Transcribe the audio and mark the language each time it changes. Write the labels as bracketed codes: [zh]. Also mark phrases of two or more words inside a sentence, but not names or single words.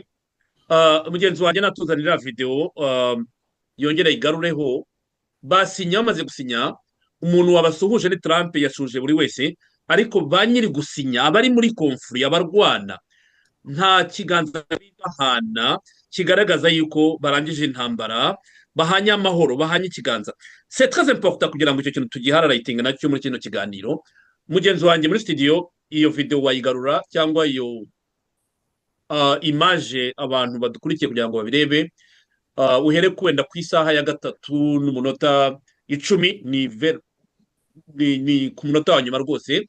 [rw] Mugenzi wanjye natuzanira video yongera igarureho basinya bamaze gusinya umuntu wabasuhuje ni Trump yashuje buri wese ariko ba nyiri gusinya abari muri conflit abarwana nta kiganza bahana kigaragaza yuko barangije intambara bahanye amahoro bahanye ikiganza. [fr] C'est très important [rw] kugira ngo icyo kintu tugihararayitinga nacyo muri kino kiganiro. Mugenzi wanjye muri studio iyo video wayigarura cyangwa iyo image abantu badukurikiye kugira ngo babirebe. Uhere kwenda ku isaha ya 3:10 ni ku munota wa nyuma rwose.